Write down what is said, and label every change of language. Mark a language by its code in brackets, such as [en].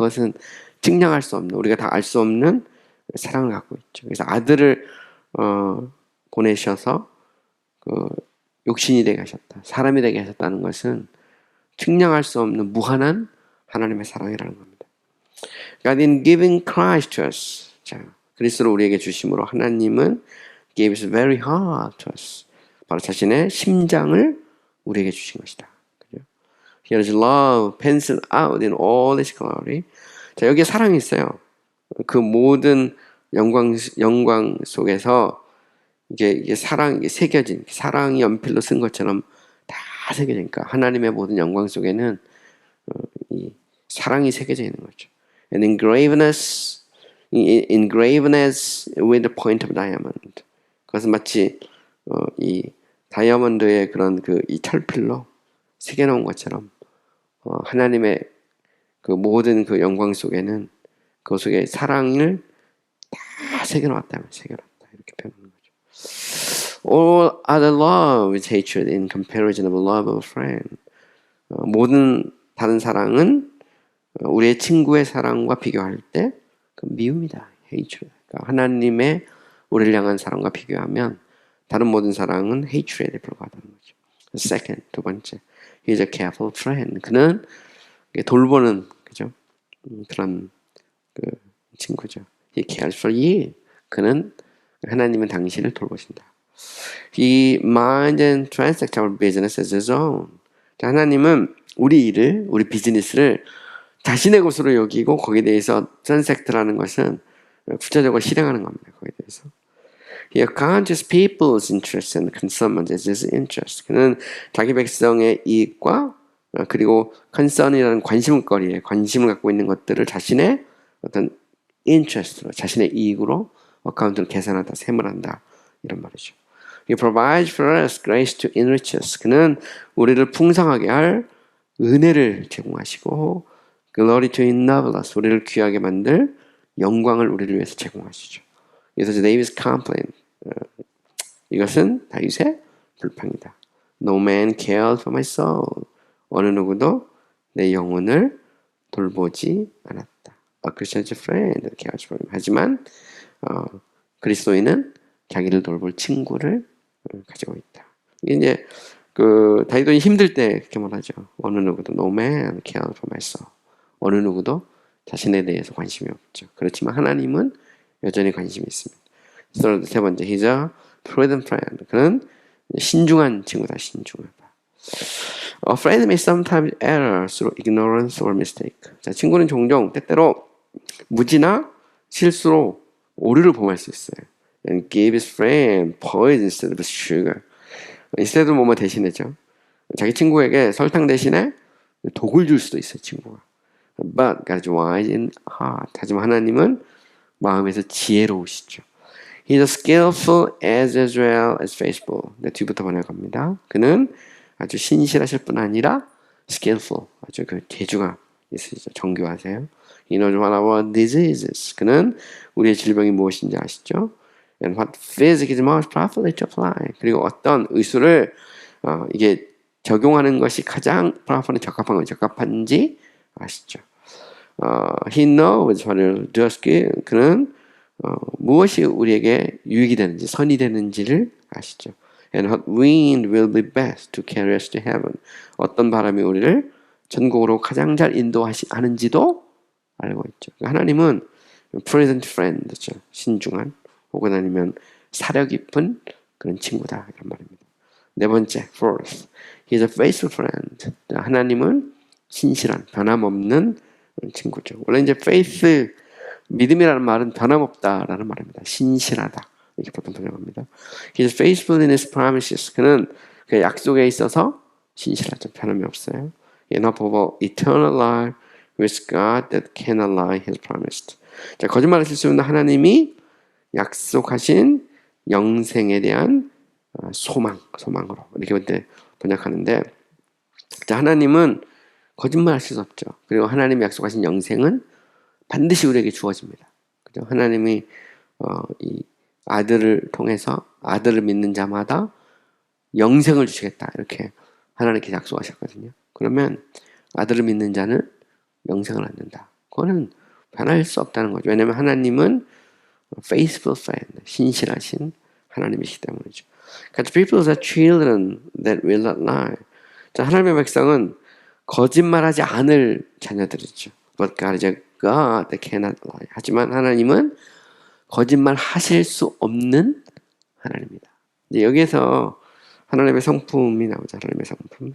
[ko] 그것은 측량할 수 없는, 우리가 다 알 수 없는 사랑을 갖고 있죠. 그래서 아들을 보내셔서 그 육신이 되게 하셨다, 사람이 되게 하셨다는 것은 측량할 수 없는 무한한 하나님의 사랑이라는 겁니다. [en] God in giving Christ to us. [ko] 자, 그리스도를 우리에게 주심으로 하나님은 [en] gave his very heart to us. [ko] 바로 자신의 심장을 우리에게 주신 것이다. 그죠? [en] Here's love penciled out in all its glory. [ko] 자, 여기에 사랑이 있어요. 그 모든 영광 속에서 이게 사랑이 새겨진, 사랑이 연필로 쓴 것처럼 다 새겨지니까 하나님의 모든 영광 속에는 이 사랑이 새겨져 있는 거죠. [en] And engraveness with the point of diamond. [ko] 그것은 마치 이 다이아몬드의 그런 그 이 철필로 새겨놓은 것처럼 하나님의 그 모든 그 영광 속에는 그 속에 사랑을 다 새겨놨다 이렇게 표현하는 거죠. [en] All other love is hatred in comparison of the love of a friend. [ko] 모든 다른 사랑은 우리의 친구의 사랑과 비교할 때 그 미움이다. [en] hatred. [ko] 그러니까 하나님의 우리를 향한 사랑과 비교하면 다른 모든 사랑은 hatred에 불과하다는 거죠. [en] Second, [ko] 두 번째, [en] he is a careful friend. [ko] 그는 돌보는, 그죠? 그런 그 친구죠. [en] He cares for you. [ko] 그는 하나님은 당신을 돌보신다. [en] He minds and transacts our business as his own. [ko] 하나님은 우리 비즈니스를 자신의 것으로 여기고 거기에 대해서 transact라는 것은 구체적으로 실행하는 겁니다. 거기에 대해서. [en] He accounts his people's interests and concerns as his interests. [ko] 그는 자기 백성의 이익과 그리고 concern이라는 관심을 갖고 있는 것들을 자신의 어떤 interest로, 자신의 이익으로 어카운트를 계산한다, 세물한다 이런 말이죠. [en] He provides for us grace to enrich us. [ko] 그는 우리를 풍성하게 할 은혜를 제공하시고 [en] glory to ennoble us. [ko] 우리를 귀하게 만들 영광을 우리를 위해서 제공하시죠. [en] 그래서 David's complaint. [ko] 이것은 다윗의 불평이다. [en] No man cared for my soul. [ko] 어느 누구도 내 영혼을 돌보지 않았다. [en] A Christian's friend cares for him. [ko] 하지만 그리스도인은 자기를 돌볼 친구를 가지고 있다. 이게 이제 그 다윗이 힘들 때 그렇게 말하죠. 어느 누구도 [en] no man cared for my soul. [ko] 어느 누구도 자신에 대해서 관심이 없죠. 그렇지만 하나님은 여전히 관심이 있습니다. 그래서 세 번째, [en] he's a prudent friend. [ko] 그는 신중한 친구다. 신중하다. [en] A friend may sometimes err through ignorance or mistake. [ko] 자, 친구는 종종 때때로 무지나 실수로 오류를 범할 수 있어요. [en] And give his friend poison instead of sugar. [ko] instead 뭐뭐 대신해죠. 자기 친구에게 설탕 대신에 독을 줄 수도 있어요. 친구가. [en] But God is wise in heart. [ko] 하지만 하나님은 마음에서 지혜로우시죠. [en] He's skillful as well as faithful. [ko] 네, 뒤부터 번역합니다. 그는 아주 신실하실 뿐 아니라 skillful, 아주 그 재주가 있으시죠. 정교하세요. [en] He knows what our diseases. [ko] 그는 우리의 질병이 무엇인지 아시죠? [en] And what physic is most properly to apply. [ko] 그리고 어떤 의술을 이게 적용하는 것이 가장 properly 적합한지 아시죠? [en] He knows what will do us good. [ko] 그는 무엇이 우리에게 유익이 되는지 선이 되는지를 아시죠. [en] And what wind will be best to carry us to heaven. [ko] 어떤 바람이 우리를 천국으로 가장 잘 인도하는지도 알고 있죠. 하나님은 present friend죠. 신중한 혹은 아니면 사려 깊은 그런 친구다 이런 말입니다. 네 번째, [en] fourth, he is a faithful friend. [ko] 하나님은 신실한 변함없는 친구죠. 원래 이제 faith 믿음이라는 말은 변함없다라는 말입니다. 신실하다 이렇게 보통 번역합니다. [en] He is faithful in his promises. [ko] 그는 그 약속에 있어서 신실하죠. 변함이 없어요. [en] In hope of eternal life with God that cannot lie, he has promised. [ko] 자, 거짓말하실 수 없는 하나님이 약속하신 영생에 대한 소망으로 이렇게 번역하는데, 자, 하나님은 거짓말하실 수 없죠. 그리고 하나님이 약속하신 영생은 반드시 우리에게 주어집니다. 그죠? 하나님이 이 아들을 통해서 아들을 믿는 자마다 영생을 주시겠다 이렇게 하나님께 약속하셨거든요. 그러면 아들을 믿는 자는 영생을 얻는다. 그거는 변할 수 없다는 거죠. 왜냐하면 하나님은 faithful friend, 신실하신 하나님이시기 때문이죠. [en] God's people are children that will not lie. [ko] 자, 하나님의 백성은 거짓말하지 않을 자녀들이죠. [en] But God is a God that cannot lie. [ko] 하지만 하나님은 거짓말 하실 수 없는 하나님입니다. 이제 여기에서 하나님의 성품이 나오죠. 하나님의 성품.